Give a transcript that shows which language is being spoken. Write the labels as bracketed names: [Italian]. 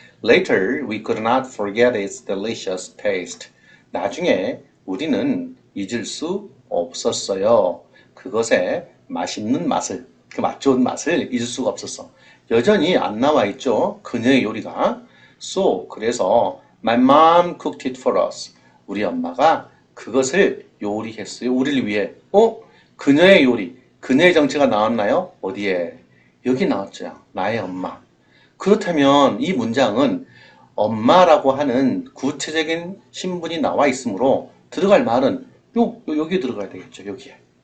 [English] Later, we could not forget its delicious taste. [Korean] 나중에 우리는 잊을 수 없었어요. 그것의 맛있는 맛을, 그 맛 좋은 맛을 잊을 수가 없었어. 여전히 안 나와 있죠. 그녀의 요리가. [English] So, 그래서 my mom cooked it for us. [Korean] 우리 엄마가 그것을 요리했어요. 우리를 위해. 그녀의 요리. 그녀의 정체가 나왔나요? 어디에? 여기 나왔죠. 나의 엄마. 그렇다면 이 문장은 엄마라고 하는 구체적인 신분이 나와 있으므로 들어갈 말은 여기 들어가야 되겠죠. 여기에.